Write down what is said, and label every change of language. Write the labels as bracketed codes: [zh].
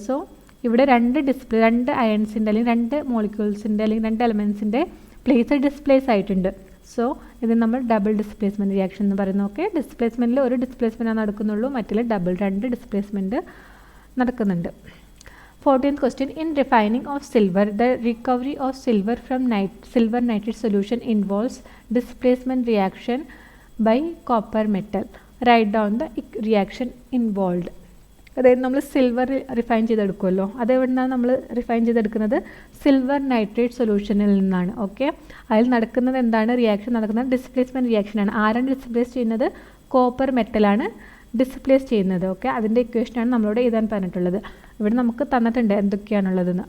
[ml] So ഇവിടെ 2 അയൺസിൻ്റെ അല്ലെങ്കിൽ 2 മോളിക്യൂൾസിൻ്റെ അല്ലെങ്കിൽ 2 എലമെൻസിൻ്റെ പ്ലേസ് ഡിസ്പ്ലേസ് ആയിട്ടുണ്ട്. സോ ഇത് നമ്മൾ ഡബിൾ ഡിസ്പ്ലേസ്മെൻറ്റ് റിയാക്ഷൻ എന്ന് പറയുന്നു. ഓക്കെ, ഡിസ്പ്ലേസ്മെൻറ്റിൽ ഒരു ഡിസ്പ്ലേസ്മെൻറ്റാണ് നടക്കുന്നുള്ളൂ, മറ്റിൽ 2 ഡിസ്പ്ലേസ്മെൻറ്റ് നടക്കുന്നുണ്ട്. [en] 14th question. In refining of silver, the recovery of silver from silver nitrate solution involves displacement reaction by copper metal. Write down the reaction involved. [ml] അതായത് നമ്മൾ silver refine ചെയ്തെടുക്കുമല്ലോ, അതെവിടെ നിന്നാണ് നമ്മൾ refine ചെയ്തെടുക്കുന്നത്? സിൽവർ നൈട്രേറ്റ് സൊല്യൂഷനിൽ നിന്നാണ്. Okay, അതിൽ നടക്കുന്നത് എന്താണ്? റിയാക്ഷൻ നടക്കുന്നത് ഡിസ്പ്ലേസ്മെൻറ്റ് റിയാക്ഷനാണ്. ആരാണ് ഡിസ്പ്ലേസ് ചെയ്യുന്നത്? കോപ്പർ മെറ്റലാണ് ഡിസ്പ്ലേസ് ചെയ്യുന്നത്. ഓക്കെ, അതിൻ്റെ ഇക്വേഷനാണ് നമ്മളോട് എഴുതാൻ പറഞ്ഞിട്ടുള്ളത്. ഇവിടെ നമുക്ക് തന്നിട്ടുണ്ട് എന്തൊക്കെയാണുള്ളതെന്ന്.